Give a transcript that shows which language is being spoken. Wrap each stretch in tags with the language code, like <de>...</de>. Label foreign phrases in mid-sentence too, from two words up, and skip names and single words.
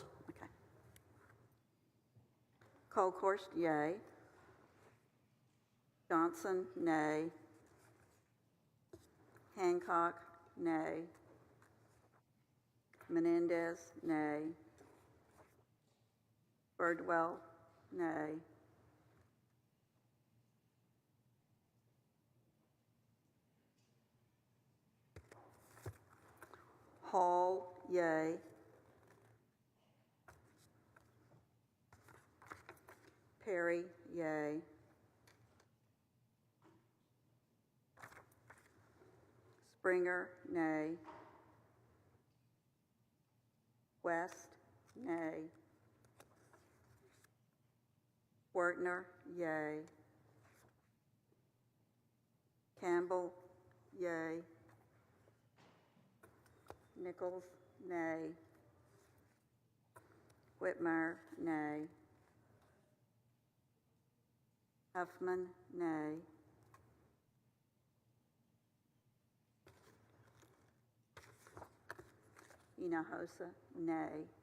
<en>okay. Colkhorst, yay. Johnson, nay. Hancock, nay. Menendez, nay. Birdwell, nay. Hall, yay. Perry, yay. Springer, nay. West, nay. Wertner, yay. Campbell, yay. Nichols, nay. Whitmire, nay. Huffman, nay. Hinojosa, nay.</en>